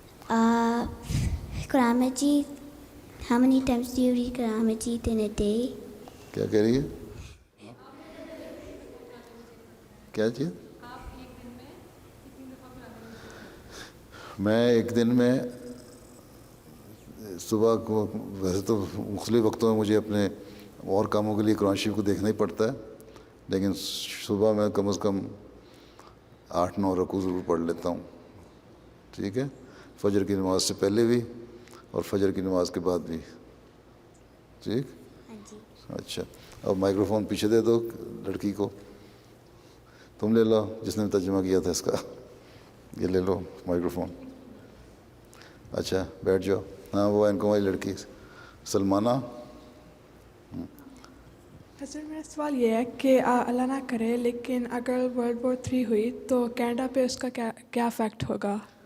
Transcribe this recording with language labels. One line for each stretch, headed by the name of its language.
English: ہاں قرآن مجید how many times do you read Quran Majeed in a day؟
Urdu: کیا کہہ رہی ہے؟ کیا چیز؟ میں ایک دن میں صبح کو، ویسے تو مختلف وقتوں میں مجھے اپنے اور کاموں کے لیے قرآن شریف کو دیکھنا ہی پڑتا ہے، لیکن صبح میں کم از کم 8-9 رکوع ضرور پڑھ لیتا ہوں. ٹھیک ہے، فجر کی نماز سے پہلے بھی اور فجر کی نماز کے بعد بھی. ٹھیک. اچھا اب مائکرو فون پیچھے دے دو لڑکی کو. تم لے لو جس نے ترجمہ کیا تھا اس کا، یہ لے لو مائکرو فون. اچھا بیٹھ جاؤ. ہاں وہ ان کو ہماری لڑکی سلمانہ. حضرت میرا سوال یہ ہے کہ اللہ نہ کرے لیکن اگر World War 3 ہوئی تو کینیڈا پہ اس کا کیا افیکٹ ہوگا؟